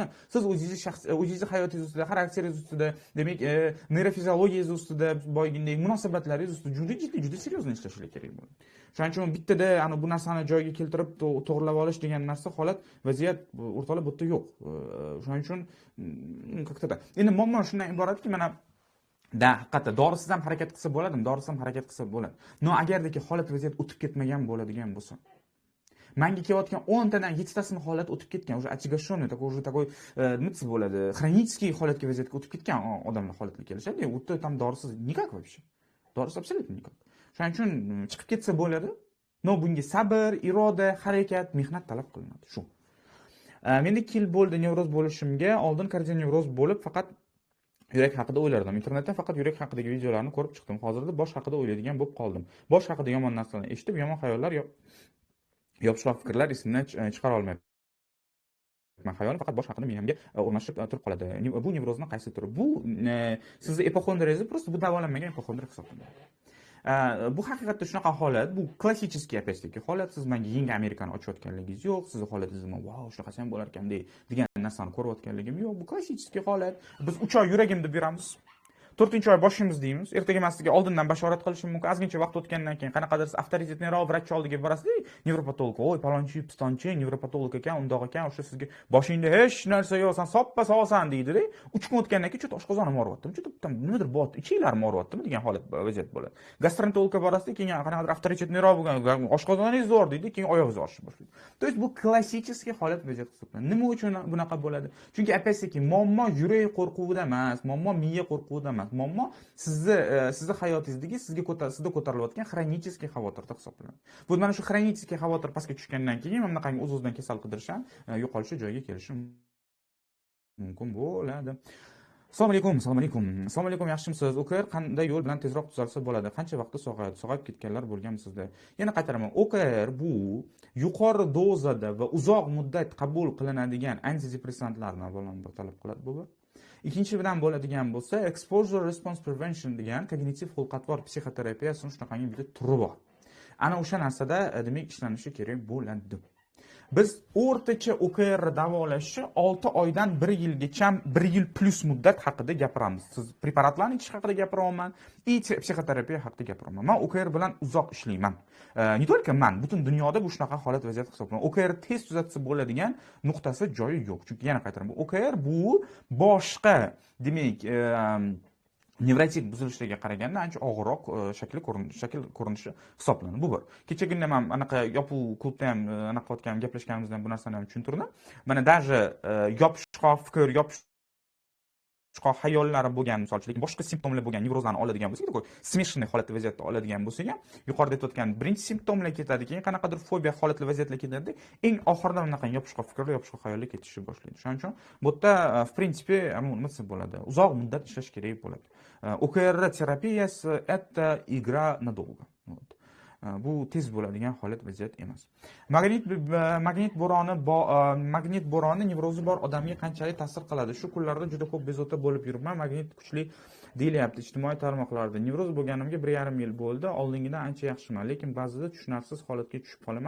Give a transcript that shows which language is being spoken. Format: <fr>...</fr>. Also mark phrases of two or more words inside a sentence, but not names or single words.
<uz>Siz o'zingizni hayotingiz ustida, xarakteringiz ustida, demak, neyrofiziologiyangiz ustida, boyagidek munosabatlaringiz ustida juda serьезно ishlashingiz kerak bo'ladi. Shuning uchun bittada ana bu narsani joyiga keltirib to'g'rilab olish degan narsa holat, vaziyat o'rtoqlar bu yerda yo'q. Shuning uchun как-то endi muammo shundan iboratki, mana haqiqatda dorisiz ham harakat qilsa bo'ladimi? Dorisiz ham harakat qilsa bo'ladi. No agardaki holat vaziyat o'tib ketmagan bo'ladigan bo'lsa, menga kelayotgan 10 tadan 7 tasini holat o'tib ketgan,</uz> <ru>уже отягощенный, такой</ru> <uz>nima desa bo'ladi, хронический holatga vaziyatga o'tib ketgan odamlar holatga kelishadi. U yerda tam dorisiz</uz> <ru>никак вообще.</ru> <uz>Dorisiz</uz> <ru>абсолютно никак.</ru> <uz>Shuning uchun chiqib ketsa bo'ladi. No bunga sabr, iroda, harakat, mehnat talab qilinadi. Shu. Menda 2 yil bo'ldi nevroz bo'lishimga, oldin kardionevroz bo'lib faqat yurak haqida o'ylardim. Internetdan faqat yurak haqidagi videolarni ko'rib chiqdim. Hozirda bosh haqida o'ylaydigan bo'lib qoldim. Bosh haqida yomon narsalarni eshitib, yomon xayollar yopishqoq fikrlar esimdan chiqara olmayapman. Xayolim faqat bosh haqida miyamga o'rnashib turib qoladi. Bu nevrozni qaysi turi? Bu sizni ipokondriyangiz просто bu davolanmagan ipokondriya hisoblanadi. Bu haqiqatda shunaqa holat, bu klassik опять-таки holat. Siz menga yangi Amerikani ochayotganligingiz yo'q, sizni holatingizni "Vau, shunaqasi ham bo'lar ekan" degan narsani ko'rayotganligim yo'q. Bu klassik holat. Biz 3 oy yuragim deb beramiz. 4-oy boshimiz deymiz. Ertaga masliga oldindan bashorat qilishim mumkin. Ozgincha vaqt o'tgandan keyin qanaqadir avtoritetniroq vrach oldiga borasiz, nevropatolog, "Voy, palonchi, pistonchi, nevropatolog ekan, undoq ekan, o'sha sizga boshingda hech narsa yo'q, sen soppa sog'san" deydi-da. 3 kun o'tgandan keyin cho'ta oshqozonim og'riyaptimi, cho'ta nimadir bor, ichiklarim og'riyaptimi degan holat vaziyat bo'ladi. Gastroenterologga borasiz, keyin qanaqadir avtoritetniroq bo'lgan oshqozoningiz zo'r deydi, keyin oyog'ingiz og'rishib boshlaydi.</uz> <ru>То есть</ru> <uz>bu klassik holat vaziyat hisoblanadi. Nima uchun bunaqa bo'ladi? Chunki опять-таки muammo yurak qo'rquvida emas, muammo miya qo'rquvida emas. Muammo sizni hayotingizdagi sizda ko'tarilayotgan xronический xavotirda hisoblanadi. Bu mana shu xronический xavotir pastga tushgandan keyin mana bunaqangi o'z-o'zidan kasal qidirish ham yo'qolishi joyiga kelishi mumkin bo'ladi. Assalomu alaykum, assalomu alaykum. Assalomu alaykum, yaxshimisiz? OKR qanday yo'l bilan tezroq tuzalsa bo'ladi? Qancha vaqtda sog'ayadi? Sog'ayib ketganlar bo'lganmisizda? Yana qaytaraman. OKR bu yuqori dozada va uzoq muddat qabul qilinadigan antidepressantlarni avvalambor talab qiladi bu. Ikkinchi bilan bo'ladigan bo'lsa,</uz> <en>exposure response prevention</en> <uz>degan kognitiv xulq-atvor psixoterapiyasining shunaqangi bitta turi bor. Ana o'sha narsada demak ishlanishi kerak bo'ladi. Biz o'rtacha OKR davolashni 6 oydan 1 yilgacha 1 yil plus muddat haqida gapiramiz. Siz preparatlarni ichish haqida gapiryapman, psixoterapiya haqida gapiryapman. Men OKR bilan uzoq ishlayman.</uz> <ru>Не только</ru> <uz>men, butun dunyoda bu shunaqa holat vaziyat hisoblanadi. OKR tez tuzatsa bo'ladigan nuqtasi joyi yo'q. Chunki yana qaytaraman, OKR bu boshqa, demak, nevrotik buzilishlarga qaraganda ancha og'irroq shakl ko'rinishi hisoblanadi. Bu bir. Kechagina men anaqa yopiq klubda ham anaqa qilayotgan gaplashganimizdan bu narsani ham tushuntirdim. Mana даже yopishqoq fikr, yopishqoq hayollari bo'lgan, misol uchun, lekin boshqa simptomlar bo'lgan nevrozlarni oladigan bo'lsak,</uz> <ru>такой смешанный</ru> <uz>holatda vaziyatda oladigan bo'lsak ham, yuqorida aytayotgan birinchi simptomlar ketadi, keyin qanaqadir fobiya holatli vaziyatlar ketadi, eng oxirida bunaqa yopishqoq fikrlar, yopishqoq hayollar ketishni boshlaydi. Shuning uchun bu yerda</uz> <ru>в принципе</ru> <uz>nima desa bo'ladi, uzoq muddat ishlash kerak bo'ladi. OKR terapiyasi</uz> <ru>это игра надолго.</ru> <uz>Bu tez bo'ladigan holat vaziyat emas. Magnit bo'roni nevrozi bor odamga qanchalik ta'sir qiladi? Shu kunlarda juda ko'p bezovta bo'lib yuribman. Magnit kuchli deyilyapti ijtimoiy tarmoqlarda. Nevroz bo'lganimga 1,5 yil bo'ldi. Oldingidan ancha yaxshiman, lekin ba'zida tushunarsiz holatga tushib qolaman.</uz>